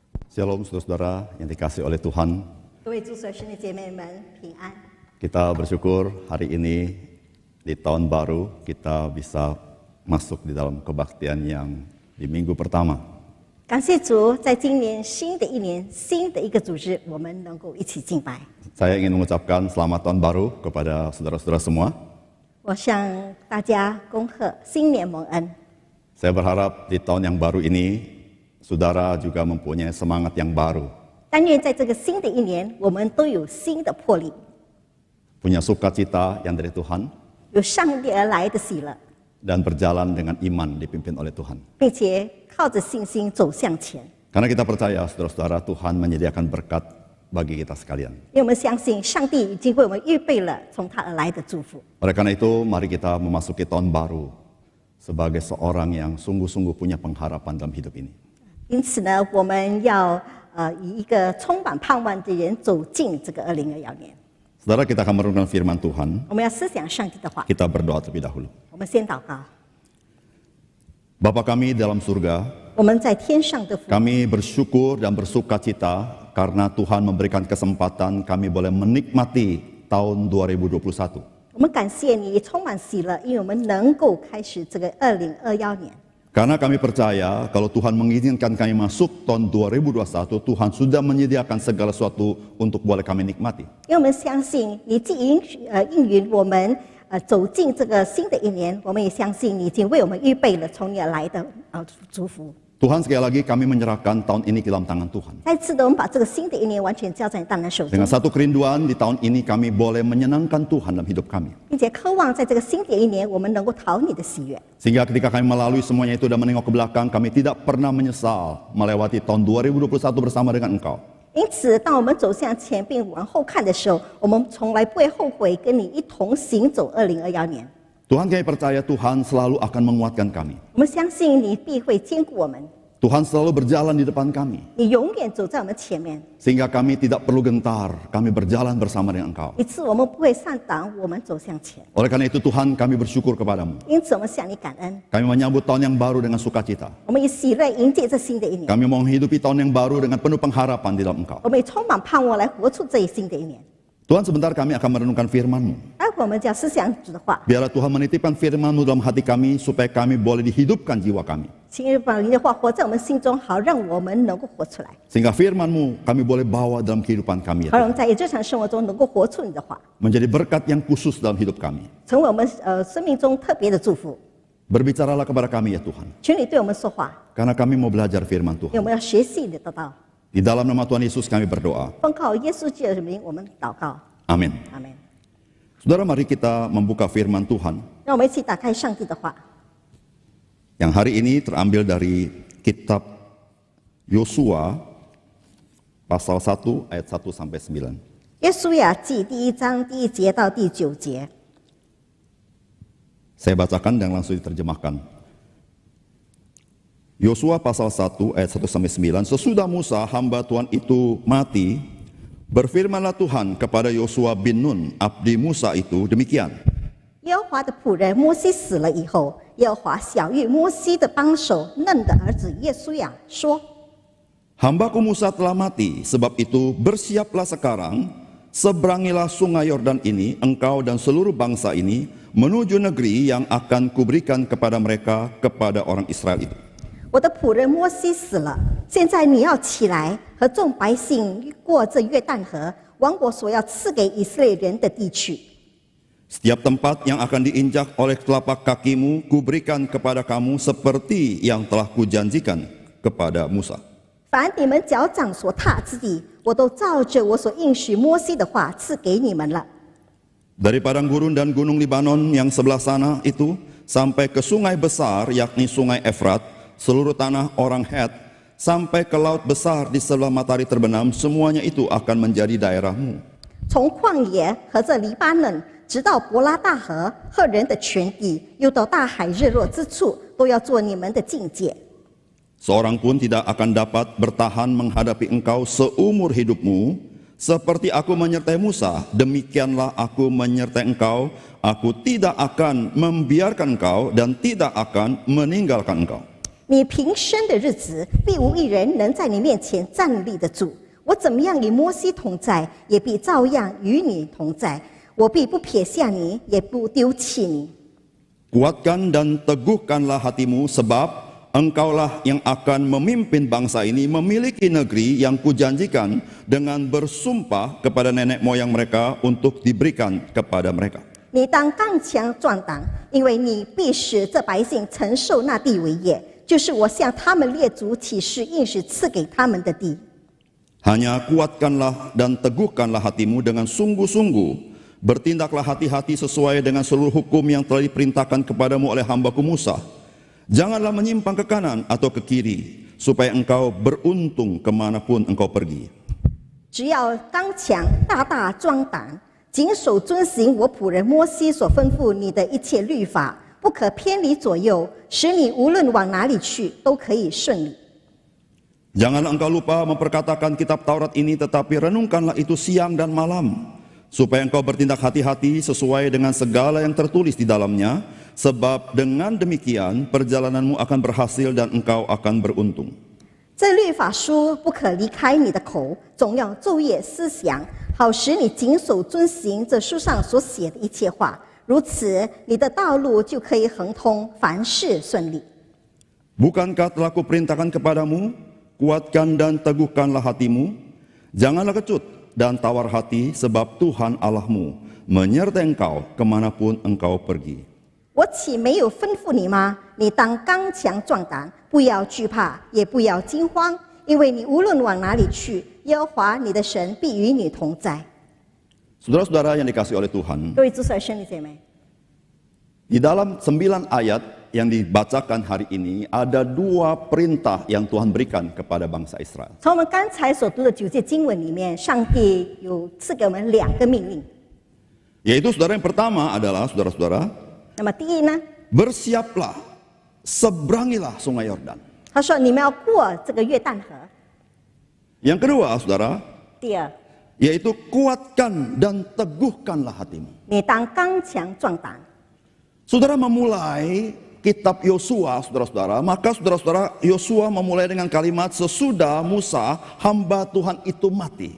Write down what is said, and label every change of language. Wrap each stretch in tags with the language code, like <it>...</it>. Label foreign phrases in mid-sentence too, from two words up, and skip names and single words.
<id>Shalom saudara-saudara yang dikasih oleh Tuhan.</id> <zh>各位主所生的姐妹们平安。</zh> <id>Kita bersyukur hari ini di tahun baru kita bisa masuk di dalam kebaktian yang di minggu pertama.</id> <zh>感谢主，在今年新的一年、新的一个组织，我们能够一起敬拜。</zh> <id>Saya ingin mengucapkan selamat tahun baru kepada saudara-saudara semua.</id> <zh>我向大家恭贺新年蒙恩。</zh> <id>Saya berharap di tahun yang baru ini saudara juga mempunyai semangat yang baru,</id> <zh>但愿在这个新的一年，我们都有新的魄力，</zh> <id>punya sukacita yang dari Tuhan,</id> <zh>有上帝而来的喜乐，</zh> <id>dan berjalan dengan iman dipimpin oleh Tuhan.</id> <zh>并且靠着信心走向前。</zh> <id>Karena kita percaya saudara-saudara Tuhan menyediakan berkat bagi kita sekalian.</id> <zh>因为我们相信上帝已经为我们预备了从他而来的祝福。</zh> <id>Oleh karena itu, mari kita memasuki tahun baru sebagai seorang yang sungguh-sungguh punya pengharapan dalam hidup ini.</id> <zh>因此呢，我们要以一个充满盼望的人走进这个2021年。</zh> <id>Saudara, kita akan merenungkan firman Tuhan.</id> <zh>我们要思想上帝的话。</zh> <id>Kita berdoa terlebih dahulu.</id> <zh>我们先祷告。</zh> <id>Bapa kami dalam surga,</id> <zh>我们在天上的父，</zh> <id>kami bersyukur dan bersukacita karena Tuhan memberikan kesempatan kami boleh menikmati tahun 2021.</id> <zh>我们感谢你，充满喜乐，因为我们能够开始这个2021年。</zh> <id>Karena kami percaya kalau Tuhan mengizinkan kami masuk tahun 2021, Tuhan sudah menyediakan segala sesuatu untuk boleh kami nikmati.</id> <zh>因为我们相信你既应允我们走进这个新的一年，我们也相信你已经为我们预备了从你而来的祝福。</zh> <id>Tuhan, sekali lagi kami menyerahkan tahun ini ke dalam tangan Tuhan.</id> <zh>再次的，我们把这个新的一年完全交在你大能手中</zh> <id>Dengan，satu kerinduan di tahun ini kami boleh menyenangkan Tuhan dalam hidup kami.</id> <zh>并且渴望在这个新的一年，我们能够讨你的喜悦。</zh> <id>Sehingga ketika kami melalui semuanya itu dan menengok ke belakang, kami tidak pernah menyesal melewati tahun 2021 bersama dengan Engkau.</id> <zh>因此，当我们走向前并往后看的时候，我们从来不会后悔跟你一同行走2021年。</zh> <id>Tuhan, kami percaya Tuhan selalu akan menguatkan kami.</id> <zh>我们相信你必会兼顾我们，</zh> <id>Tuhan selalu berjalan di depan kami.</id> <zh>你永远走在我们前面。</zh> <id>Sehingga kami tidak perlu gentar, kami berjalan bersama dengan Engkau.</id> <zh>因此，我们不会上挡，我们走向前。</zh> <id>Oleh karena itu Tuhan, kami bersyukur kepadamu.</id> <zh>因此，我们向你感恩，</zh> <id>Kami menyambut tahun yang baru dengan sukacita.</id> <zh>我们以喜乐迎接这新的一年。</zh> <id>Kami mau menghidupi tahun yang baru dengan penuh pengharapan di dalam Engkau.</id> <zh>我们也充满盼望来活出这一新的一年。</zh> <id>Tuhan, sebentar kami akan merenungkan firman-Mu.</id> <zh>待会我们将思想主的话，</zh> <id>Biarlah Tuhan menitipkan firman-Mu dalam hati kami supaya kami boleh dihidupkan jiwa kami.</id> <zh>请你把你的话活在我们心中，好让我们能够活出来，</zh> <id>Sehingga firman-Mu kami boleh bawa dalam kehidupan kami.</id> <zh>好让我们在日常生活中能够活出你的话，</zh> <id>Menjadi berkat yang khusus dalam hidup kami.</id> <zh>成为我们生命中特别的祝福。</zh> <id>Berbicaralah kepada kami ya Tuhan.</id> <zh>请你对我们说话，</zh> <id>Karena kami mau belajar firman</id> <zh>因为</zh> <id>Tuhan.</id> <zh>我们要学习你的道。</zh> <id>Di dalam nama Tuhan Yesus kami berdoa.</id> <zh>奉靠耶稣基督的名，我们祷告，</zh> <id>Amin.</id> <zh>阿门。</zh> <id>Saudara, mari kita membuka firman Tuhan</id> <zh>让我们一起打开上帝的话，</zh> <id>yang hari ini terambil dari kitab Yosua pasal 1 ayat 1 sampai 9.</id> <zh>耶稣亚记第1章第1节到第9节。</zh> <id>Saya bacakan dan langsung diterjemahkan. Yosua pasal 1 ayat 1 sampai 9. Sesudah Musa hamba Tuhan itu mati, berfirmanlah Tuhan kepada Yosua bin Nun, abdi Musa itu demikian.</id> <zh>耶和华的仆人摩西死了以后，耶和华晓谕摩西的帮手嫩的儿子耶稣亚说：</zh> <id>Hambaku Musa telah mati, sebab itu bersiaplah sekarang, seberangilah sungai Yordan ini, engkau dan seluruh bangsa ini, menuju negeri yang akan kuberikan kepada mereka, kepada orang Israel itu.</id> <zh>我的仆人摩西死了，现在你要起来，和众百姓过这约旦河，往我所要赐给以色列人的地去。</zh> <id>Setiap tempat yang akan diinjak oleh telapak kakimu, kuberikan kepada kamu seperti yang telah kujanjikan kepada Musa.</id> <zh>凡你们脚掌所踏之地，我都照着我所应许摩西的话赐给你们了。</zh> <id>Dari padang gurun dan gunung Libanon yang sebelah sana itu, sampai ke sungai besar, yakni sungai Efrat, seluruh tanah orang Het, sampai ke laut besar di sebelah matahari terbenam, semuanya itu akan menjadi daerahmu.</id> <zh>从旷野和这黎巴嫩，直到伯拉大河赫人的全地，又到大海日落之处，都要做你们的境界。</zh> <id>Seorang pun tidak akan dapat bertahan menghadapi engkau seumur hidupmu. Seperti aku menyertai Musa, demikianlah aku menyertai engkau. Aku tidak akan membiarkan engkau dan tidak akan meninggalkan engkau.</id> <zh>你平生的日子，必无一人能在你面前站立得住。我怎么样与摩西同在，也必照样与你同在。我必不撇下你，也不丢弃你。</zh> <id>Kuatkan dan teguhkanlah hatimu, sebab engkaulah yang akan memimpin bangsa ini memiliki negeri yang kujanjikan dengan bersumpah kepada nenek moyang mereka untuk diberikan kepada mereka.</id> <zh>你当刚强壮胆，因为你必使这百姓承受那地为业，就是我向他们列祖起誓应许赐给他们的地。</zh> <id>Hanya kuatkanlah dan teguhkanlah hatimu dengan sungguh-sungguh. Bertindaklah hati-hati sesuai dengan seluruh hukum yang telah diperintahkan kepadamu oleh hambaku Musa. Janganlah menyimpang ke kanan atau ke kiri, supaya engkau beruntung kemanapun engkau pergi.</id> <zh>只要刚强大大壮胆，谨守遵行我仆人摩西所吩咐你的一切律法，不可偏离左右，使你无论往哪里去都可以顺利。</zh> <id>Janganlah engkau lupa memperkatakan kitab Taurat ini, tetapi renungkanlah itu siang dan malam, supaya engkau bertindak hati-hati sesuai dengan segala yang tertulis di dalamnya, sebab dengan demikian perjalananmu akan berhasil dan engkau akan beruntung.</id> <zh>这律法书不可离开你的口，总要昼夜思想，好使你谨守遵行这书上所写的一切话。如此，你的道路就可以亨通，凡事顺利。</zh> <id>Bukankah telah kuperintahkan kepadamu, kuatkan dan teguhkanlah hatimu, janganlah kecut dan tawar hati, sebab Tuhan Allahmu menyertai engkau kemanapun engkau pergi.</id> <zh>我岂没有吩咐你吗？你当刚强壮胆，不要惧怕，也不要惊慌，因为你无论往哪里去，耶和华你的神必与你同在。</zh> <id>Saudara-saudara yang dikasihi oleh Tuhan,</id> <zh>各位主所兄弟姐妹，</zh> <id>di dalam 9 ayat yang dibacakan hari ini ada 2 perintah yang Tuhan berikan kepada bangsa Israel.</id> <zh>从我们刚才所读的9节经文里面，上帝有赐给我们2个命令。</zh> <id>Yaitu saudara, yang pertama adalah saudara-saudara,</id> <zh>那么第一呢，</zh> <id>bersiaplah, seberangilah sungai Yordan.</id> <zh>他说你们要过这个约旦河。</zh> <id>Yang kedua saudara,</id> <zh>第二，</zh> <id>yaitu kuatkan dan teguhkanlah hatimu.</id> <zh>你当刚强壮胆。</zh> <id>Saudara memulai kitab Yosua, saudara-saudara, maka saudara-saudara, Yosua memulai dengan kalimat sesudah Musa hamba Tuhan itu mati.</id>